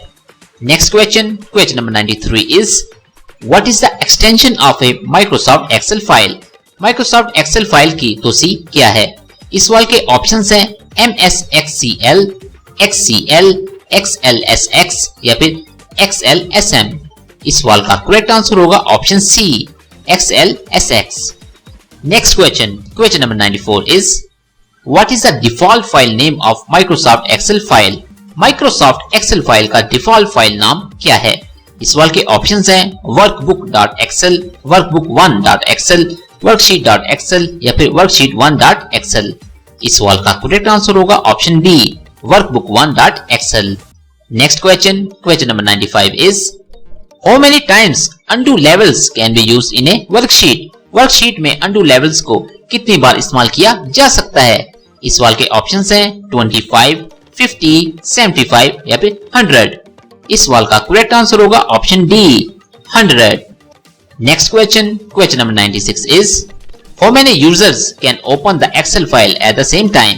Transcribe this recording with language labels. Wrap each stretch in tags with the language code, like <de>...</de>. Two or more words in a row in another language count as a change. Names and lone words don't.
<en>Next question number 93 is what is the extension of a Microsoft Excel file.</en> <hi>माइक्रोसॉफ्ट एक्सेल फाइल की तोसी क्या है? इस सवाल के ऑप्शंस हैं MS Excel, XCL, XLSX या फिर XLSM। इस सवाल का</hi> <en>correct answer</en> <hi>होगा</hi> <en>option C,</en> <hi>XLSX।</hi> <en>Next question number 94 is what is the default file name of Microsoft Excel file?</en> <hi>Microsoft Excel फाइल का</hi> <en>default file</en> <hi>नाम क्या है? इस सवाल के ऑप्शंस हैं workbook.excel, workbook1.excel, worksheet.excel या फिर worksheet1.excel। इस सवाल का</hi> <en>correct answer</en> <hi>होगा</hi> <en>option B,</en> <hi>workbook1.excel।</hi> <en>Next question number 95 is how many times undo levels can be used in a worksheet?</en> <hi>वर्कशीट में</hi> <en>undo levels</en> <hi>को कितनी बार इस्तेमाल किया जा सकता है? इस सवाल के ऑप्शंस हैं 25, 50, 75 या फिर 100। इस सवाल का</hi> <en>correct answer</en> <hi>होगा</hi> <en>option D,</en> <hi>100।</hi> <en>Next question number 96 is how many users can open the Excel file at the same time.</en>